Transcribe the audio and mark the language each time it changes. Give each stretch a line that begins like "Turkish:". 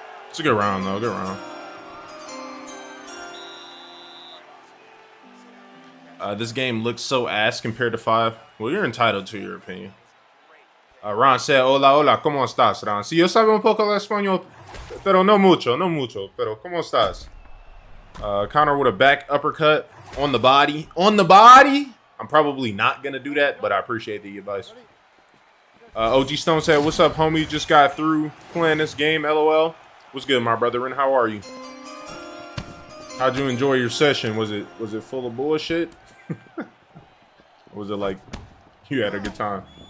English: It's a good round, though. Good round. This game looks so ass compared to 5. Well, you're entitled to your opinion. Ron said,
Spanish: hola, hola, ¿cómo estás, Ron? Si yo sabe un poco de español, pero no mucho, pero ¿cómo estás?
English: Connor with a back uppercut on the body. On the body? I'm probably not going to do that, but I appreciate the advice. OG Stone said, what's up, homie? Just got through playing this game, LOL. What's good, my brother? And how are you? How'd you enjoy your session? Was it full of bullshit? Or was it like you had a good time?